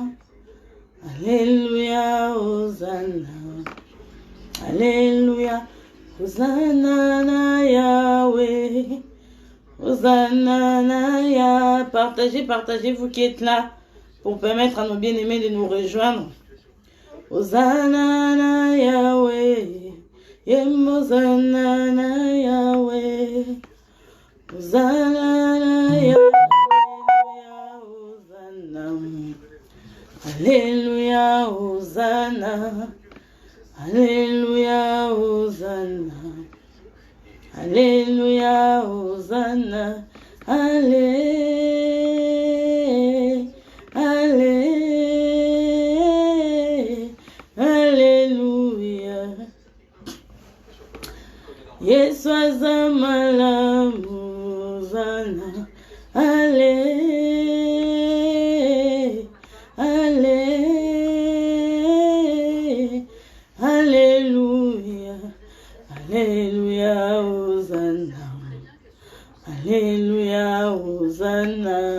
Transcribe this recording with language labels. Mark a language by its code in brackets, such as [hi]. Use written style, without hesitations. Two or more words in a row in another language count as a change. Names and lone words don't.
[ln] Alléluia, Hosanna. Alléluia, Hosanna na Yahweh. Hosanna na Yahweh. [fr] Partagez, vous qui êtes là, pour permettre à nos bien-aimés de nous rejoindre. [ln] Hosanna na Yahweh. Hosanna na Yahweh. Hosanna na Yahweh. Alléluia, Hosanna. Alléluia, Hosanna. Alléluia, Hosanna. Allé, allé, alléluia. Yeswa zamala Hosanna. Allé, allé, alléluia. Alléluia, Hosanna. Alléluia, Hosanna.